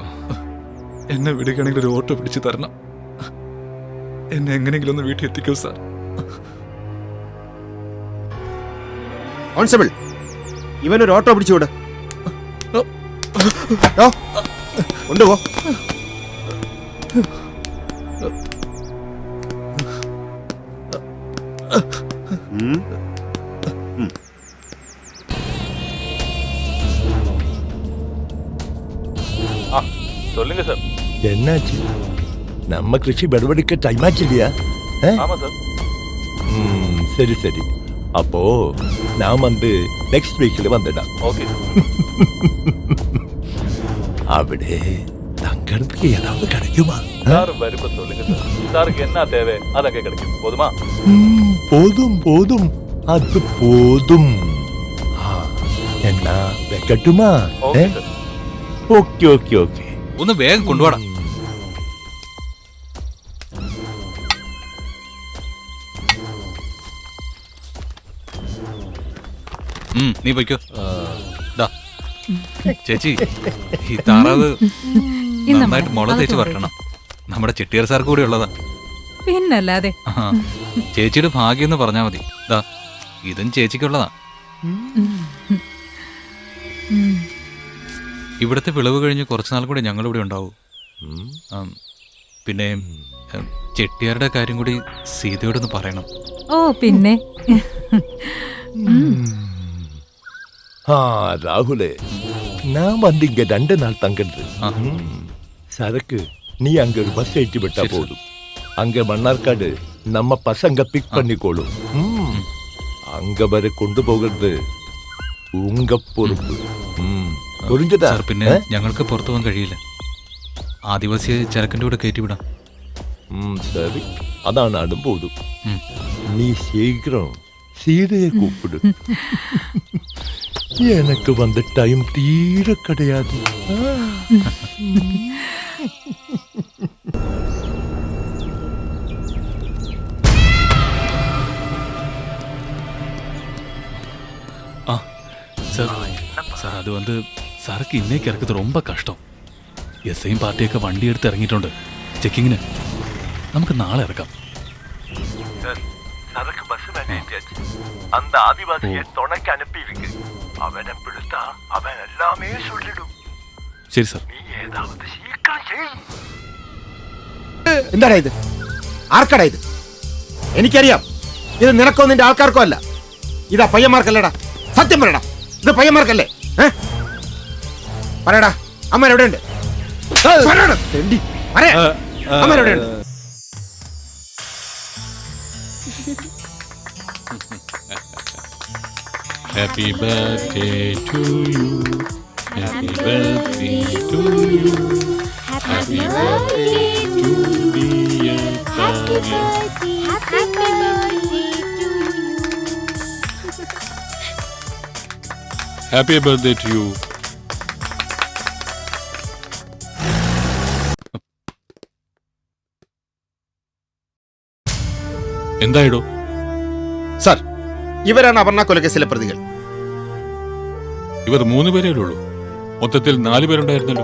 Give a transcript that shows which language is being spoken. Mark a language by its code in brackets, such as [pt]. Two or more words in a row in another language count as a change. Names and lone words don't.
[ml] എന്നെ വിടുകയാണെങ്കിൽ ഒരു ഓട്ടോ പിടിച്ച് തരണം. എന്നെ എങ്ങനെയെങ്കിലും ഒന്ന് വീട്ടിൽ എത്തിക്കൂ സാർ. കോൺസ്റ്റബിൾ, ഇവനൊരു ഓട്ടോ പിടിച്ചു വിട്. കൊണ്ടുപോ. [ta] சொல்லுங்க சார். என்னாச்சு? நம்ம கிருஷி படுபடிக்க டைம் ஆச்சு இல்லையா? ஆமா சார். சரி சரி. அப்போ நான் வந்து நெக்ஸ்ட் வீக்ல வந்துடலாம். ஓகே. അവിടെ தங்கறதுக்கு ஏதாவது கிடைக்குமா? சார் வருப்ப சொல்லுங்க சார். சாருக்கு என்ன தேவை அதங்க கிடைக்கும். போதுமா? போதும் போதும். அது போதும். என்னா வைக்கட்டுமா? ஓகே சார். [ml] ഓക്കേ ഓക്കേ ഓക്കേ. ഒന്ന് വേഗം കൊണ്ടുവാടാ. നീ പൊയ്ക്കോ. ചേച്ചി, ഈ താറാവ് നന്നായിട്ട് മുള തേച്ച് വറക്കണം. നമ്മുടെ ചെട്ടിയാർ സാർക്ക് കൂടി ഉള്ളതാ. പിന്നല്ലാതെ. ചേച്ചിയുടെ ഭാഗ്യം എന്ന് പറഞ്ഞാ മതി. ഇതും ചേച്ചിക്കുള്ളതാ. ഇവിടുത്തെ വിളവ് കഴിഞ്ഞ് കുറച്ചുനാൾ കൂടി ഞങ്ങളിവിടെ ഉണ്ടാവൂ. പിന്നെ ചെട്ടിയാരുടെ കാര്യം കൂടി സീതയോടൊന്ന് പറയണം. ഓ പിന്നെ. [ta] ராகுலே, நான் வந்து இங்க 2 நாள் தங்குறது. சரக்கு நீ அங்க ஒரு பஸ் ஏற்றி விட்டா போதும். அங்க மன்னார்காடு நம்ம பசங்க பிக் பண்ணிக்கோளும். அங்க வரை கொண்டு போகிறது உங்க பொறுப்பு. புரிஞ்சதா? [ml] സാർ, പിന്നെ ഞങ്ങൾക്ക് പുറത്തു പോകാൻ കഴിയില്ല. ആദിവാസിയെ ചരക്കിന്റെ കൂടെ കയറ്റിവിടാം. [ta] சரி, அதான் நானும் போதும். நீ சீக்கிரம் சீதையை கூப்பிடு. எனக்கு வந்த டைம் தீர கிடையாது. [ml] സാർ, അത് வந்து സാർക്ക് ഇന്നേക്ക് ഇറക്കുന്നത് ரொம்ப കഷ്ടം. എസ്ഐയും പാർട്ടിയൊക്കെ വണ്ടി എടുത്ത് ഇറങ്ങിയിട്ടുണ്ട് ചെക്കിങ്ങിന്. നമുക്ക് നാളെ ഇറക്കാം. [ta] சரக்கு பஸ் வேண்டியாச்சு. அந்த ஆதிவாசியை துணைக்கு அனுப்பி இருக்கு. அவனை பிடித்தா அவன் எல்லாமே சொல்லிடும். [ml] ശരി സാർ. [ta] நீ ஏதாவது சீக்கிரம் செய். [ml] എന്താടാ ഇത്? ആർക്കടാ ഇത്? എനിക്കറിയാം, ഇത് നിനക്കോ നിന്റെ ആൾക്കാർക്കോ അല്ല. ഇതാ പയ്യന്മാർക്കല്ലടാ. സത്യം പറയടാ, ഇത് പയ്യന്മാർക്കല്ലേ? പറയടാ, അമ്മരെവിടെയുണ്ട്? അമ്മരെവിടെയുണ്ട്? [en] Happy birthday to you. Happy birthday to you. Happy birthday to dear Tanya. Happy birthday to you. Happy birthday to you. [ml] എന്തായിടോ? സാർ, ഇവരാണ് അപർണ കൊലക്കേസിലെ പ്രതികൾ. ഇവർ 3 പേരേ ഉള്ളൂ. മൊത്തത്തിൽ 4 പേരുണ്ടായിരുന്നല്ലോ.